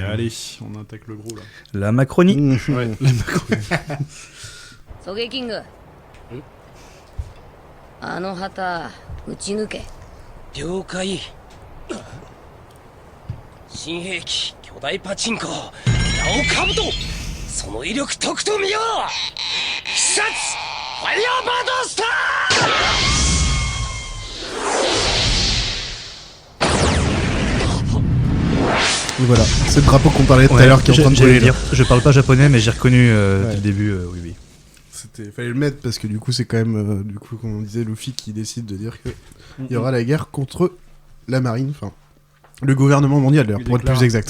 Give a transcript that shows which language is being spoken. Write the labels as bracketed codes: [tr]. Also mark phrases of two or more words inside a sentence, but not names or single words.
[fr] Allez, on attaque le gros là. La Macronie. Ouais, la Macronie. [ja] ソゲキングあの旗撃ち抜け了解新兵器巨大パチンコ名を兜その威力とくと見よう必殺ファイヤーバードスター [fr] Et voilà, c'est le drapeau qu'on parlait tout à l'heure qui est en train de j'allais brûler. dire, je parle pas japonais, mais j'ai reconnu dès le début, oui. Fallait le mettre parce que du coup, c'est quand même, du coup, comme on disait, Luffy qui décide de dire que il y aura la guerre contre la marine, enfin, le gouvernement mondial d'ailleurs, pour être plus exact.